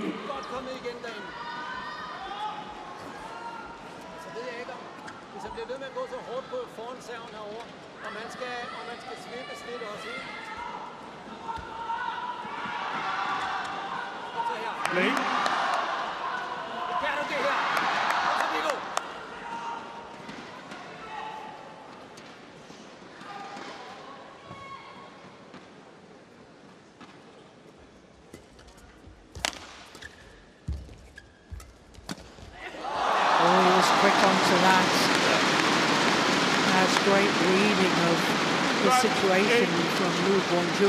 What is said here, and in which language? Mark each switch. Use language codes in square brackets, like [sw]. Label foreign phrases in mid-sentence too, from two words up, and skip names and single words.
[da] Godt kommet igen derinde. Så ved jeg ikke om, hvis jeg bliver ved med at gå så hårdt på foran serven herovre, og man skal slippe snit også, ikke? Kom så her. [en] Play. [da] Kan du det her? Kom så, Viggo. [en] Oh, he was quick onto that. That's great reading of the situation from Lu Guangzhou.